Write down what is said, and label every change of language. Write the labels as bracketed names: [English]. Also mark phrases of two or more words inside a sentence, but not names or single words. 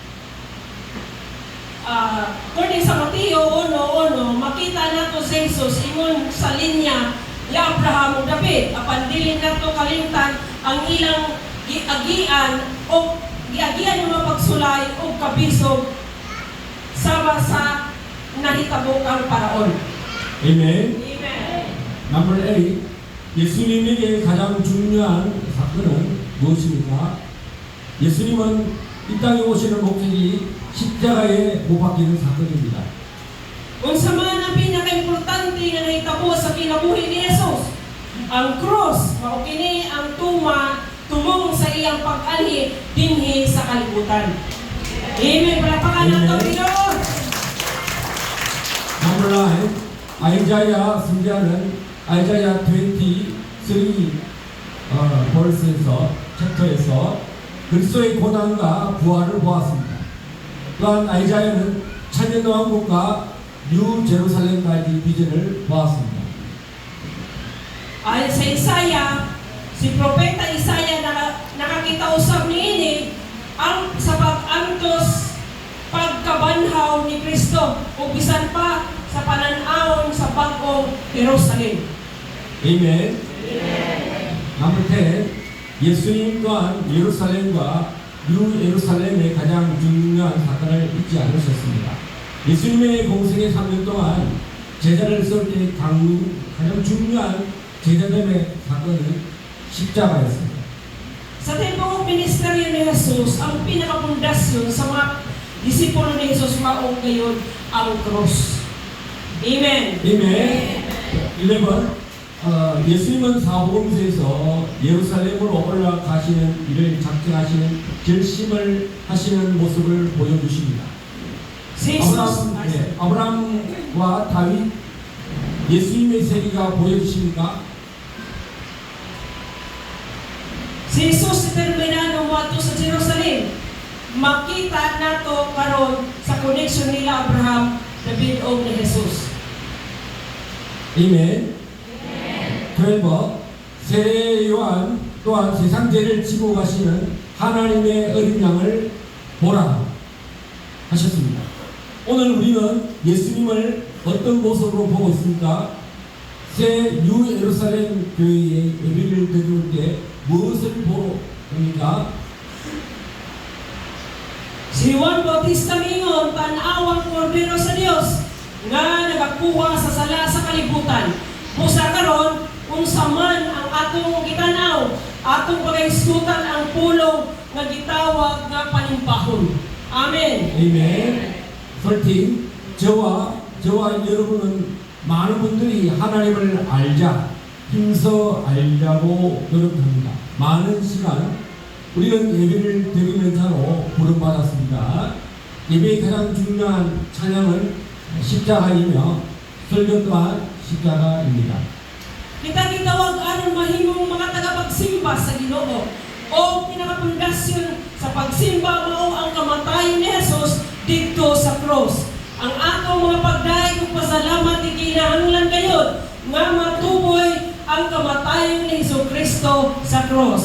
[Cebuano] According sa Mateo 1:1, makita nato si Jesus ingon sa linya ni Abraham ug David. Apan dili nato kalimtan ang ilang giagian o giagian ng mga pagsulay o kabisog sama sa nahitabo kang paraon. Amen. Amen. [English] Number 8. [Korean] 예수님에게 가장 중요한 사건은 무엇입니까? 예수님은 이 땅에 오시는 목적이 십자가에 못 박히는 사건입니다. [Cebuano] Unsa man ang pinaka-importante nga nahitabo sa kinabuhi ni Jesus? Ang cross, mao kini ang tumong sa iyang pag-anhi dinhi sa kalibutan. Amen. Palapakan nato Ginoo. [English] Number 9. [Korean] 아이자야 선지자는 아이자야 23 벌스에서 챕터에서 그리스도의 고난과 부활을 보았습니다. 또한 아이자야는 천년왕국과 뉴 제루살렘까지 비전을 보았습니다. [Filipino] Ayon sa [Cebuano] Isaiah, si Propeta Isaiah nakakita usab niini ang sa pag-antos pagkabanhaw ni Kristo ug bisan pa sa panan-awon sa bag-ong Jerusalem. [English] Amen. Number 10. [Korean] 예수님 또한 예루살렘과 뉴 예루살렘의 가장 중요한 사건을 잊지 않으셨습니다. 예수님의 공생의 3년 동안 제자를 쏠 때 가장 중요한 제자됨의 사건은 십자가였습니다. [Cebuano] Sa tempong ministeryo ni Jesus, ang pinakapundasyon sa mga disipulo ni Jesus mao gayon ang cross. Amen. Amen. 11. [Korean] 예수님은 사복음서에서 예루살렘으로 올라가시는 일을 작정하시는 결심을 하시는 모습을 보여주십니다. 아브라함과 다윗, 예수님의 세계가 보여주십니까? [Cebuano] Si Jesus determinado moadto sa Jerusalem. Makita nato karon sa connection nila Abraham, David o ni Jesus. [Korean] 아멘. 12. 세례 요한 또한 세상 죄를 지고 가시는 하나님의 어린 양을 보라 하셨습니다. 오늘 우리는 예수님을 어떤 모습으로 보고 있습니까? 새 뉴 예루살렘 교회에 예배를 드릴 때 무엇을 보러 옵니까? [Cebuano] Si Juan Bautista mingon, tan-awang kordero sa Dios nga nagakuha sa sala sa kalibutan. Busa karon unsa man ang atong gitanaw, atong pagahisgutan ang pulong nga gitawag nga panimpahon. Amen. [Korean] 아멘. 13. 저와 여러분은 많은 분들이 하나님을 알자, 힘써 알자고 노력합니다. 많은 시간 우리는 예배를 드리는 자로 부름받았습니다. 예배의 가장 중요한 찬양은 십자가이며 설교 또한 십자가입니다. [Cebuano] Kita gitawag aron mahimong mga tagapagsimba sa Ginoo. O pinakapundasyon sa pagsimba mao ang kamatayon ni Jesus didto sa cross. Ang atong mga pagdaig ug pasalamat ikinahanglan gayud nga matuboy ang kamatayon ni Jesucristo sa cross.